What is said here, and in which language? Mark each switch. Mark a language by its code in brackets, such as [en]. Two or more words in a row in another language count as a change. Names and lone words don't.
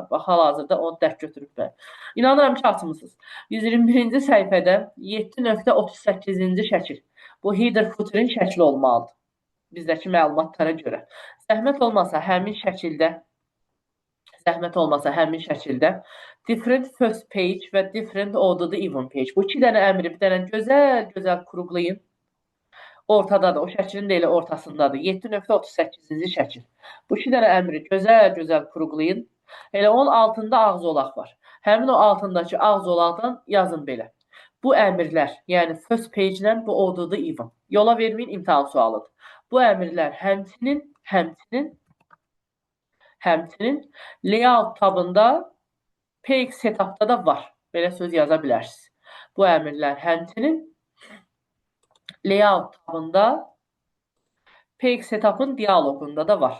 [az] Bax, hal-hazırda onu dərk götürüblər. İnanıram ki, açmısınız. 121-ci səhifədə 7.38-ci şəkil. Bu [en] header footer'ın [az] şəkli olmalıdır. Bizdəki məlumatlara görə. Zəhmət olmasa həmin şəkildə [en] different first page [az] və [en] different order even page. [az] Bu iki dənə əmri bir dənə gözəl kruqlayın. ortadadır. O şəklin də elə ortasındadır. 7.38-ci şəkil. Bu iki dənə əmri gözəl-gözəl quruqlayın. Elə onun altında ağ zolaq var. Həmin o altındakı ağ zolaqdan yazın belə. Bu əmrlər, yəni [en] first page-lə [az] bu [en] order'da even. [az] Yola verməyin, imtahan sualıdır. Bu əmrlər həmçinin layout tabında [en] page setup'da [az] da var. Belə söz yaza bilərsiniz. Bu əmrlər həmçinin layout tabında [en] page setup'ın [az] dialoqunda da var.